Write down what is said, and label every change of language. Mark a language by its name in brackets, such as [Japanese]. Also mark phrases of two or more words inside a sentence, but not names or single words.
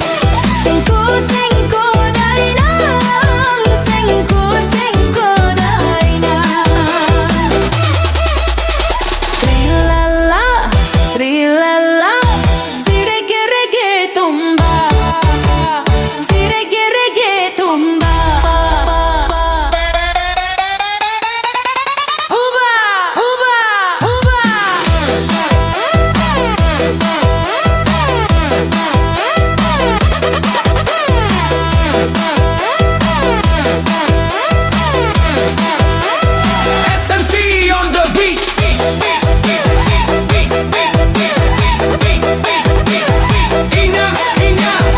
[Spanish] Cinco, cinco, dainang. Cinco, cinco, dainang. Trilala, trilala, si reggae reggae tumba. Si reggae reggae tumba. Huba, huba, huba. [English] SMC on the beat. Ina, ina.